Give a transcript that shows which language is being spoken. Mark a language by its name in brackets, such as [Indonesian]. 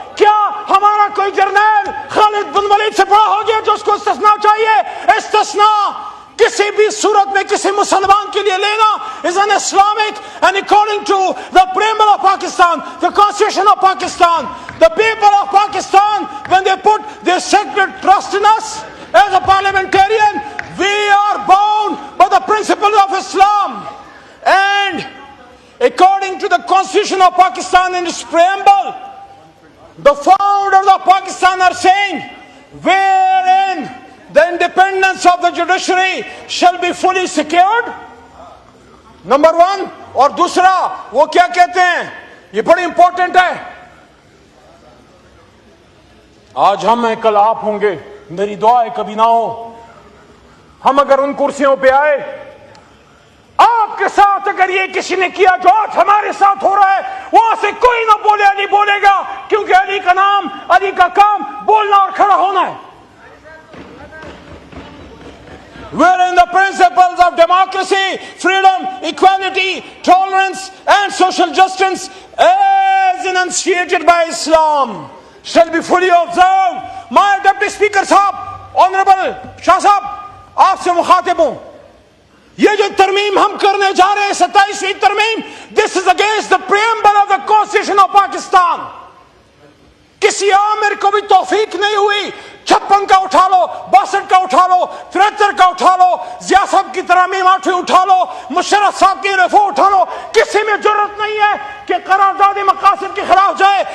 [Urdu] کیا ہمارا کوئی جرنیل خالد بن ولید سے بڑا ہو گیا جو اس کو استثناء چاہیے؟ استثناء کسی بھی صورت میں کسی مسلمان کے لیے لینا [English] is an Islamic, and according to the preamble of Pakistan, the constitution of Pakistan, the people of Pakistan, when they put their sacred trust in us as a parliamentarian, we are bound by the principles of Islam. And according to the constitution of Pakistan in its preamble, the founders of Pakistan are saying wherein the independence of the judiciary shall be fully secured. [Urdu] Number 1. اور دوسرا وہ کیا کہتے ہیں, یہ بڑی important ہے. آج ہم ہیں کل آپ ہوں گے, میری دعا ہے کبھی نہ ہو. ہم اگر ان کرسیوں پہ آئے, آپ کے ساتھ اگر یہ کسی نے کیا جو آج ہمارے ساتھ ہو رہا ہے, وہاں سے کوئی نہ بولے علی بولے گا, کیونکہ علی کا نام, علی کا کام بولنا اور کھڑا ہونا ہے. [English] Wherein the principles of democracy, freedom, equality, tolerance and social justice as enunciated by Islam shall be fully observed. My Deputy Speaker [Urdu] صاحب, Honorable شاہ صاحب, آپ سے مخاطب ہوں. یہ جو ترمیم ہم کرنے جا رہے ہیں 27ویں ترمیم, [English] this is against the preamble of the Constitution of Pakistan. [Urdu] کسی عامر کو بھی توفیق نہیں ہوئی 56 کا اٹھا لو, 62 کا اٹھا لو, 73 کا اٹھا لو, ضیاء صاحب کی ترامیم 8ویں اٹھا لو, مشرف صاحب کی رفع اٹھا لو, کسی میں جرت نہیں ہے کہ قرارداد مقاصد کے خلاف جائے.